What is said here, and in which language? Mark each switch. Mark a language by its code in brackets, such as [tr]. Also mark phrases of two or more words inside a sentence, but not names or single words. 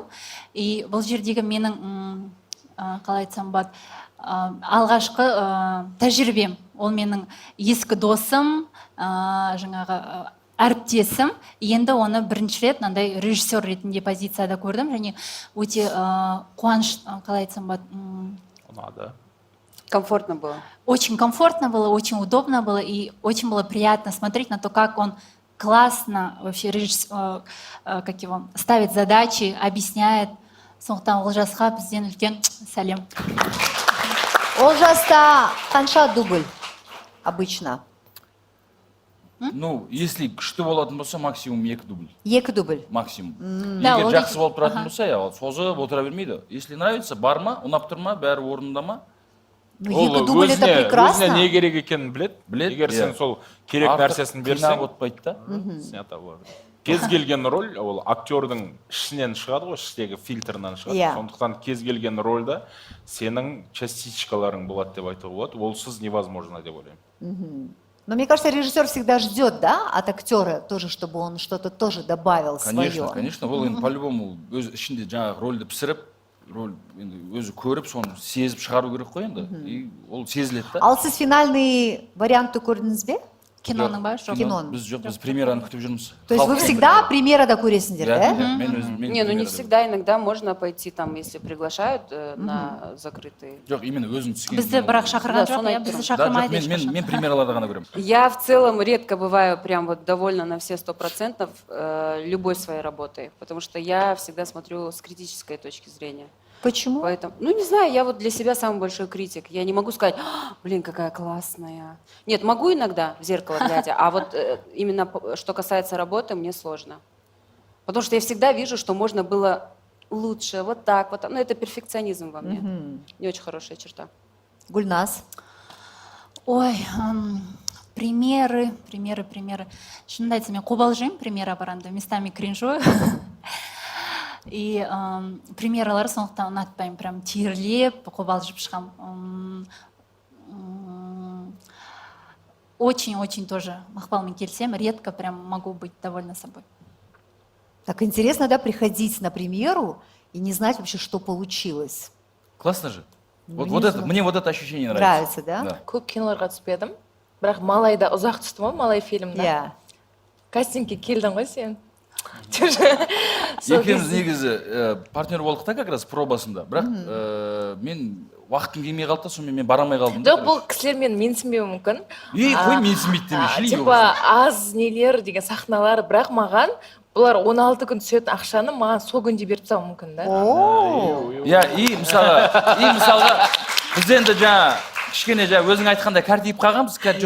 [kk] И бұл жердегі менің қалай айтсам болады, алғашқы тәжірибем. Ол менің ескі досым, жаңағы әріптесім. Енді оны бірінші рет мынандай режиссер ретінде позицияда көрдім, және өте қуаныш, қалай айтсам болады, Ұнады. [ru] Комфортно было. очень комфортно было, очень удобно было, и очень было приятно смотреть на то, как он классно вообще как его, ставит задачи, объясняет. [kk] Сондықтан Олжасқа бізден үлкен сәлем. Олжаста қанша дубль обычно? [ru] Ну, если [kk] күшті болатын болса, максимум 2 дубль. 2 дубль. Максимум. [ru] Да, [kk] Егер ол жақсы кезде- болып тұратын Аха. болса, ол созып отыра бермейді. [ru] Если нравится, [kk] бар ма, ұнап тұр ма, бәрі орнында ма? [ru] Ну, 2 дубль это прекрасно. [kk] Өзіне не керек екенін біледі. Егер сен иә. сол керек Артық нәрсесін қинап берсең, отпайды да. снято болады. Кез келген роль ол актердің ішінен шығады ғой, іштегі фильтрынан шығады. Иә. Сондықтан кез келген рольда сенің частичкаларың болады деп айтуға болады. Олсыз невозможно деп ойлаймын. [ru] Но мне кажется, режиссер всегда ждет, да, от актера тоже, чтобы он что-то тоже добавил Конечно, свое. конечно. [kk] Ол енді по-любому өз ішінде жаңағы рольді пісіріп, роль енді өзі көріп, соны сезіп шығару керек қой енді. И ол сезіледі да. Ал сіз финальный вариантты көрдіңіз бе? Киноның ба? Жоқ. Киноның. Біз жоқ, біз премьераны күтіп жүрміз. [ru] То есть вы всегда [kk] премьерада көресіңдер, [ru] да? [kk] Мен өзім [ru] Не, ну не всегда, иногда можно пойти там, если приглашают на закрытые. [kk] Жоқ, именно өзің түскен. Бізді бірақ шақырған [ru] Да, [kk] жоқ, соны иә, айтып бізді тұрмын. Да, жоқ, шақырмайды мен ешқашан. премьераларда ғана көремін. [ru] Я в целом редко бываю прям вот довольна на все 100% любой своей работой, потому что я всегда смотрю с критической точки зрения. Почему? Поэтому, ну не знаю, я вот для себя самый большой критик. Я не могу сказать, блин, какая классная. Нет, могу иногда в зеркало глядя, а вот именно что касается работы, мне сложно. Потому что я всегда вижу, что можно было лучше, вот так, вот так. Ну, это перфекционизм во мне. Не очень хорошая черта. Гульнас. Ой, примеры. [kk] Шынымды айтсам, мен қобалжимын премьера барғанда, [ru] местами кринжую. [kk] И премьералар сондықтан ұнатпаймын, прям терлеп, қобалжып шығам. [ru] Очень тоже [kk] мақпалмен келсем, [ru] редко прям могу быть довольна собой. Так интересно, да, приходить на премьеру и не знать вообще, что получилось. Классно же. Ну, Вот не это, знаю. мне вот это ощущение нравится. Нравится, да? [kk] Көп киноларға түспедім. Бірақ Малайда ұзақ түстім ғой, Малай фильмда. [ru] Я. [kk] Кастингке келдің ғой сен. Екеуміз негізі партнер болдық та [ru] как раз [kk] пробасында. Бірақ мен уақытым келмей қалды да, сонымен мен бара алмай қалдым. Жоқ, бұл кісілер мені менсінбеуі мүмкін. Қой менсінбейді демеші. Типа аз нелер деген сахналар, бірақ маған бұлар 16 күн түсетін ақшаны маған сол күнде беріп тастауы мүмкін да. Иә, и мысалға біз енді жаңа кішкене өзің айтқандай кәртиіп қалғанбыз.